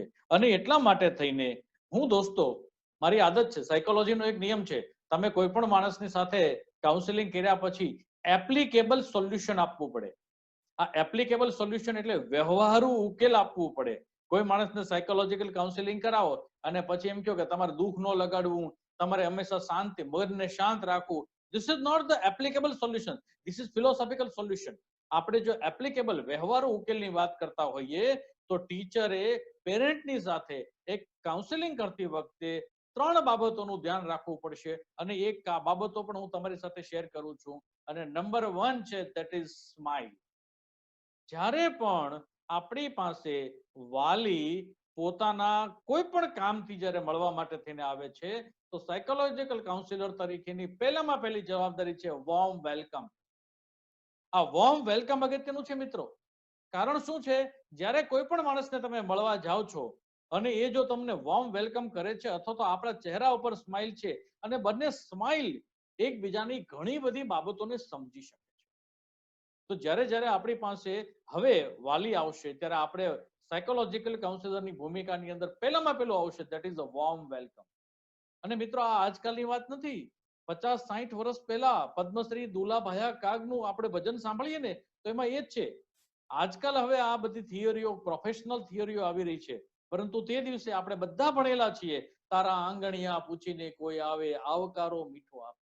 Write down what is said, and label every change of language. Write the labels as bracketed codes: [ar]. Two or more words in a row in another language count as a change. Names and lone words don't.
[gu] અને એટલા માટે થઈને હું દોસ્તો, મારી આદત છે, સાયકોલોજીનો એક નિયમ છે, તમે કોઈ પણ માણસની સાથે કાઉન્સેલિંગ કર્યા પછી [en] applicable solution [gu] આપવું પડે. આ [en] applicable solution [gu] એટલે વ્યવહારુ ઉકેલ આપવું પડે. કોઈ માણસને [en] psychological counselling [gu] કરાવો અને પછી એમ કહો કે તમારે દુઃખ ન લગાડવું, તમારે હંમેશા શાંતિ, મગજને શાંત રાખવું, [en] this is not the applicable solution, this is philosophical solution. [gu] આપણે જો એપ્લિકેબલ વ્યવહારુ ઉકેલની વાત કરતા હોઈએ તો ટીચરે પેરેન્ટની સાથે એક કાઉન્સેલિંગ કરતી વખતે 3 બાબતોનું ધ્યાન રાખવું પડશે અને એક બાબતો પણ હું તમારી સાથે શેર કરું છું. અને નંબર 1 છે, [en] that is smile. [gu] જ્યારે પણ આપણી પાસે વાલી પોતાના કોઈ પણ કામથી જ્યારે મળવા માટે થઈને આવે છે તો [en] psychological counsellor [gu] તરીકેની પહેલી જવાબદારી છે [en] warm welcome. [gu] આ [en] warm welcome [gu] અગત્યનું છે મિત્રો. કારણ શું છે, જ્યારે કોઈ પણ માણસને તમે મળવા જાઓ છો અને એ જો તમને [en] warm welcome [gu] કરે છે અથવા તો આપણા ચહેરા ઉપર સ્માઇલ છે અને બંને સ્માઇલ એકબીજાની ઘણી બધી બાબતોને સમજી શકે છે. તો જ્યારે આપણી પાસે હવે વાલી આવશે ત્યારે આપણે [en] psychological counsellorની [gu] ભૂમિકાની અંદર પહેલું આવશે, [en] that is a warm welcome. [gu] અને મિત્રો, આ આજકાલની વાત નથી. 50-60 વર્ષ પહેલા પદ્મશ્રી દુલાભાયા કાગનું આપણે ભજન સાંભળીએ ને તો એમાં એ જ છે. આજકાલ હવે આ બધી થિયરીઓ, [en] professional theories [gu] આવી રહી છે, પરંતુ તે દિવસે આપણે બધા ભણેલા છીએ, તારા આંગણિયા પૂછીને કોઈ આવે, આવકારો મીઠો આપશે.